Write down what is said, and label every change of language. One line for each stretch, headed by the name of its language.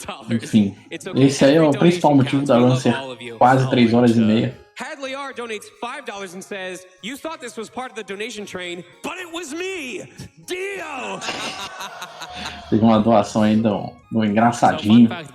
Portuguese: Enfim, esse aí é o principal motivo da run ser quase 3 horas e meia.
English: Hadley R donates $5 and says, "You thought this was part of the donation train, but it was me, Dio."
Portuguese: Teve uma doação aí do engraçadinho.